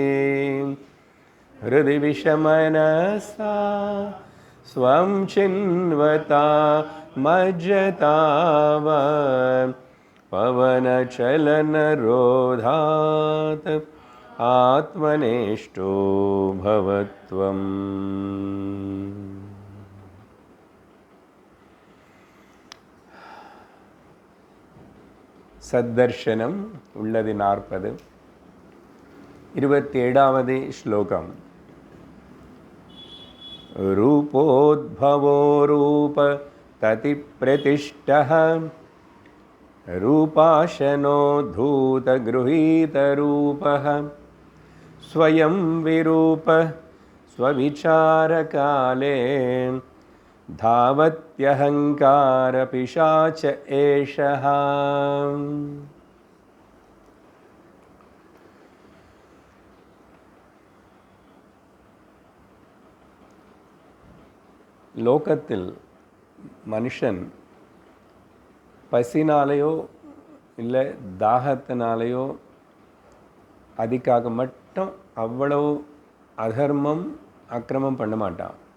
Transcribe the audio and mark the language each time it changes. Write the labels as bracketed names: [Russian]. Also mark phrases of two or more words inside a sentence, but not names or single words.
[Sanskrit] हृदि विषमनसा स्वं चिन्वता मज्जताव पवनचलनरोधात् आत्मनेष्टो भवत्वम्। [Tamil] சத்தர்ஷனம் உள்ளது 40. 27வது ஸ்லோகம். [Sanskrit] रूपोद्भवो रूप तति प्रतिष्ठः रूपाशनो धूत गृहीत रूपः स्वयं विरूप स्वविचार काले धावत्यहंकार पिशाच एषः। [Tamil] லோகத்தில் மனுஷன் பசினாலேயோ இல்லை தாகத்தினாலேயோ அதுக்காக மட்டும் அவ்வளவு அதர்மம் அக்கிரமம் பண்ண மாட்டான்.